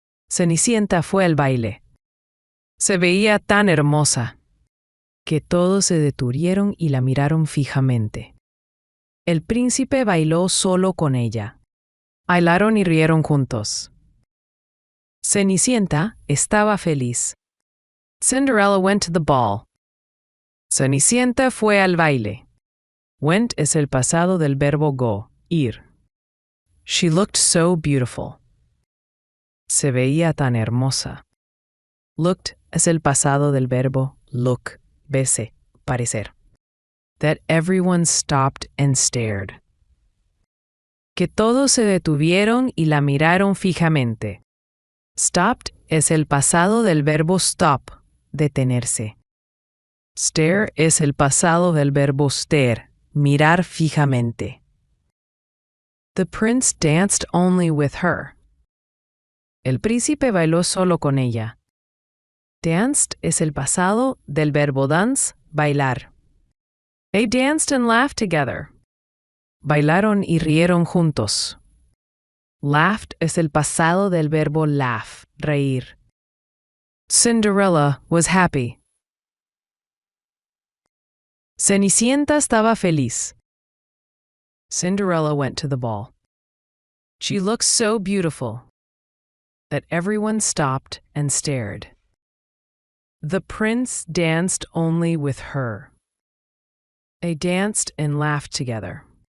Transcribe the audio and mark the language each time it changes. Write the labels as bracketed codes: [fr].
[es] Cenicienta fue al baile. Se veía tan hermosa que todos se detuvieron y la miraron fijamente. El príncipe bailó solo con ella. Bailaron y rieron juntos. Cenicienta estaba feliz. [en] Cinderella went to the ball. [es] Cenicienta fue al baile. Went es el pasado del verbo go, ir. [en] She looked so beautiful. [es] Se veía tan hermosa. Looked es el pasado del verbo look, verse, parecer. [en] That everyone stopped and stared. [es] Que todos se detuvieron y la miraron fijamente. Stopped es el pasado del verbo stop, detenerse. Stare es el pasado del verbo stare, mirar fijamente. [en] The prince danced only with her. [es] El príncipe bailó solo con ella. Danced es el pasado del verbo dance, bailar. [en] They danced and laughed together. [es] Bailaron y rieron juntos. Laughed es el pasado del verbo laugh, reír. [en] Cinderella was happy. [es] Cenicienta estaba feliz. [en] Cinderella went to the ball. She looked so beautiful that everyone stopped and stared. The prince danced only with her. They danced and laughed together.